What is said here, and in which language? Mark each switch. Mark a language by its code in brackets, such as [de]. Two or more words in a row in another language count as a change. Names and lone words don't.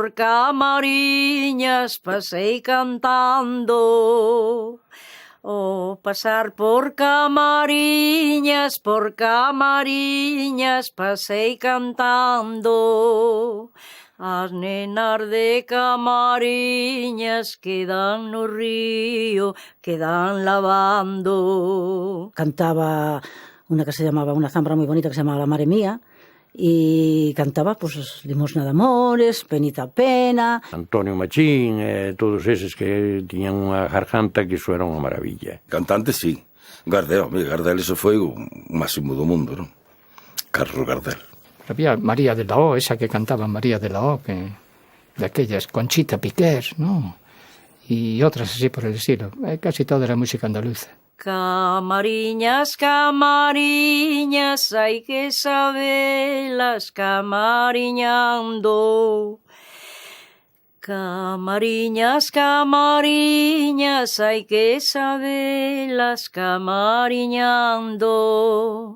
[gl] pasei cantando. Pasar por Camariñas, pasei cantando. As nenas de Camariñas quedan no río, quedan lavando. [es] Cantaba una que se llamaba, una zambra muy bonita que se llamaba La Mare Mía, y cantaba pues Limosna de Amores, Penita Pena. [gl] Antonio Machín, todos eses que tiñan unha garganta que iso era unha maravilla. [es] Cantante, sí. [gl] Gardel, eso foi o máximo do mundo, non? Carlos Gardel. [es] Había María de la O, esa que cantaba María de la O, que de aquellas, Conchita Piquer, ¿no? Y otras así por el estilo. Casi toda era música andaluza. [gl] Camariñas, camariñas, hai que sabelas camariñando. Camariñas, camariñas, hai que sabelas camariñando.